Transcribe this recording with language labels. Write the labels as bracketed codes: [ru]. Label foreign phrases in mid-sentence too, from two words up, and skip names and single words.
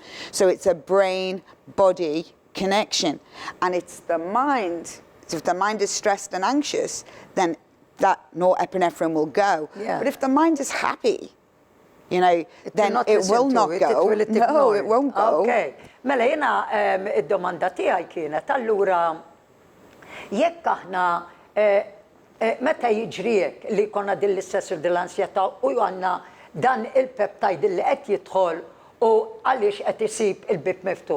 [en] So it's a brain-body connection. And it's the mind. So if the mind is stressed and anxious, then that norepinephrine will go. Yeah. But if the mind is happy, you know, then not it will listen not to it, go. will No, ignore it won't go. Okay. [mt] Mela jena id-domanda tiegħi kienet allura jekk aħna meta jiġrijek li jkollna din l-istress u din l-ansjetà u għandna dan il-peptide li qed jidħol u għaliex qed isib il-bib miftuħ.